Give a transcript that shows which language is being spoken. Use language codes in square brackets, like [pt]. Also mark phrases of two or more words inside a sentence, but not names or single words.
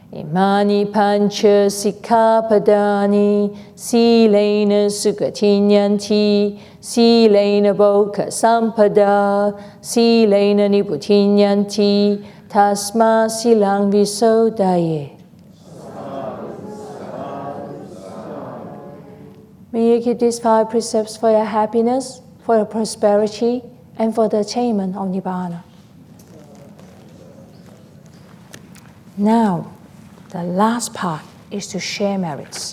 [pi] Imani pancha sikkhapadani silena sukhatinyanti silena bhoka sampada silena niputinyanti tasma silang visodaye. [en] May you keep these 5 precepts for your happiness, for your prosperity, and for the attainment of Nibbana. Now, the last part is to share merits.